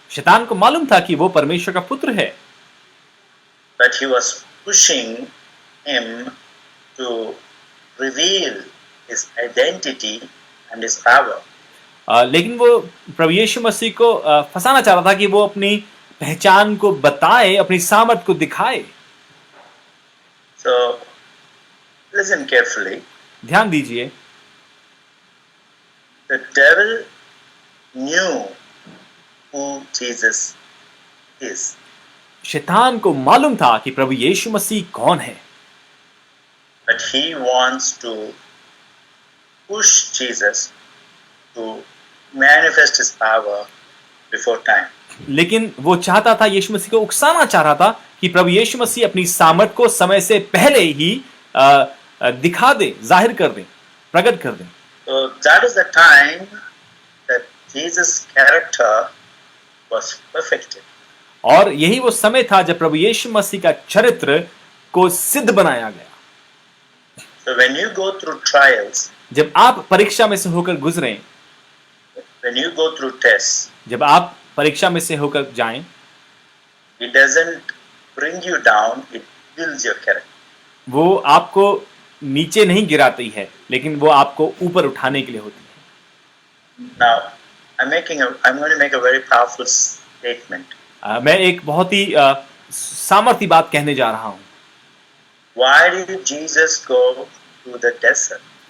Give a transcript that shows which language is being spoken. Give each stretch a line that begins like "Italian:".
Hindi: शैतान को मालूम था कि वो परमेश्वर का पुत्र है,
English: But he was pushing him to reveal his identity and his power.
Hindi: लेकिन वो प्रभु यीशु मसीह को फंसाना चाह रहा था कि वो अपनी पहचान को बताए, अपनी सामर्थ को दिखाए।
English: So listen carefully.
Hindi: ध्यान दीजिए,
English: The devil knew who Jesus is.
Hindi: शैतान को मालूम था कि प्रभु यीशु मसीह कौन है,
English: But he wants to push Jesus to manifest his power before time.
Hindi: लेकिन वो चाहता था, यीशु मसीह को उकसाना चाह रहा था कि प्रभु यीशु मसीह अपनी सामर्थ को समय से पहले ही दिखा दे, जाहिर कर दे, प्रकट कर दे।
English: So that is the time that Jesus' character was perfected.
Hindi: और यही वो समय था जब प्रभु यीशु मसीह का चरित्र को सिद्ध बनाया गया।
English: So when you go through trials,
Hindi: जब आप परीक्षा में से होकर गुजरें,
English: when you go through tests,
Hindi: जब आप परीक्षा में से होकर जाएं,
English: it doesn't bring you down, it builds your character.
Hindi: वो आपको नीचे नहीं गिराती है, लेकिन वो आपको ऊपर उठाने के लिए होती है।
English: Now, I'm going to make a very powerful statement.
Hindi: मैं एक बहुत ही सामर्थी बात कहने जा रहा हूँ।
English: Why did Jesus go to the desert?